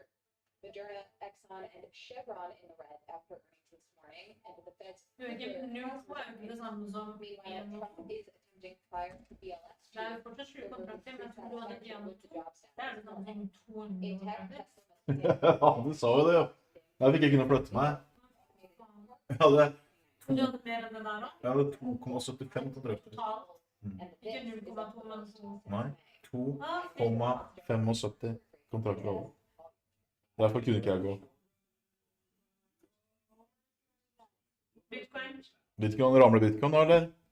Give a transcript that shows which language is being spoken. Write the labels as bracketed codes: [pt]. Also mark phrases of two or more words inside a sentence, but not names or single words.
[en] Moderna, Exxon, and Chevron in the red after earnings this morning, and with the Fed's Meanwhile, Trump is attempting to fire BLS chief over the satisfaction with the job standards. A tech Tesla [no] Ja, du sa jo det, ja. Jeg fikk ikke noe flytte meg. Jeg hadde 2,75 kontrakter. Ikke 0,2, men 2. Nei, 2,75 kontrakter over. Derfor kunne ikke jeg gå. Bitcoin, ramler Bitcoin da, eller?